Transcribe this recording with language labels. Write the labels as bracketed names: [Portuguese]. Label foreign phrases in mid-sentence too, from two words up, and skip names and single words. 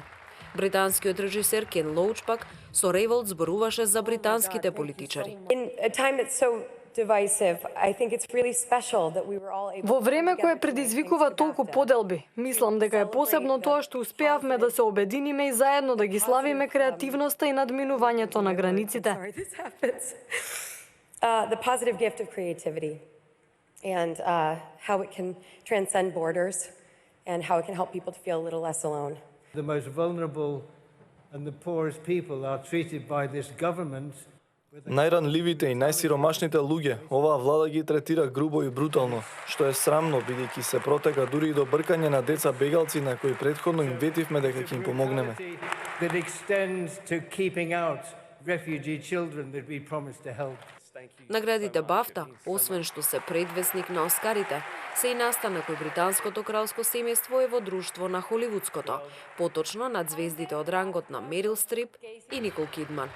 [Macedonian] Британскиот режисер Кен Лоуч пак со револт зборуваше за британските политичари. Во време кое предизвикува толку поделби, мислам дека е посебно тоа што успеавме да се обединиме и заедно да ги славиме креативноста и надминувањето на границите. [English] The positive gift of creativity and how it can transcend borders and how it can help people to feel a little less alone. The most vulnerable and the poorest people are treated by this government. [Macedonian] Најранливите и најсиромашните луѓе оваа влада ги третира грубо и брутално, што е срамно бидејќи се протека дури и до бркање на деца бегалци на кои претходно им ветивме дека ќе им помогнеме. [English] That extends to keeping out refugee children that we promised to help. [Macedonian] Наградите BAFTA, освен што се предвесник на Оскарите, се и настана кој британското кралско семејство е во друштво на холивудското, поточно над звездите од рангот на Мерил Стрип и Никол Кидман.